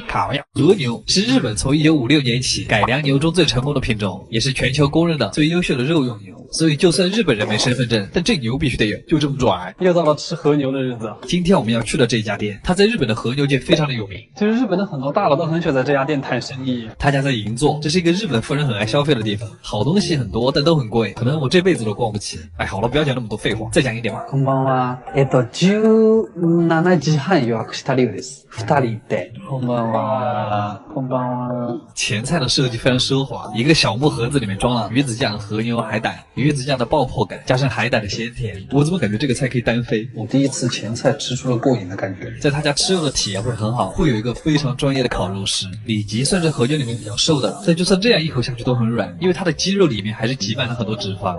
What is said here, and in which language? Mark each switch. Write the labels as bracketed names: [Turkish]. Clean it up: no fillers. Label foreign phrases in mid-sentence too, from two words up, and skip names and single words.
[Chinese] 卡亚和牛是日本从1956年起改良牛中最成功的品种，也是全球公认的最优秀的肉用牛，所以就算日本人没身份证，但这牛必须得有，就这么拽。又到了吃和牛的日子。今天我们要去的这家店，它在日本的和牛界非常的有名。其实日本的很多大佬都很喜欢在这家店谈生意。他家在银座，这是一个日本富人很爱消费的地方，好东西很多，但都很贵，可能我这辈子都逛不起。哎，好了，不要讲那么多废话，再讲一点吧。 [Japanese] こんばんは。17時半予約したリュウです。2人で。こんばんは。こんばんは。 [Chinese] 前菜的设计非常奢华，一个小木盒子里面装了鱼子酱、和牛、海胆，鱼子酱的爆破感加上海胆的鲜甜，我怎么感觉这个菜可以单飞？我第一次前菜吃出了过瘾的感觉。在他家吃肉的体验会很好，会有一个非常专业的烤肉师。里脊算是和牛里面比较瘦的，但就算这样一口下去都很软，因为它的肌肉里面还是挤满了很多脂肪。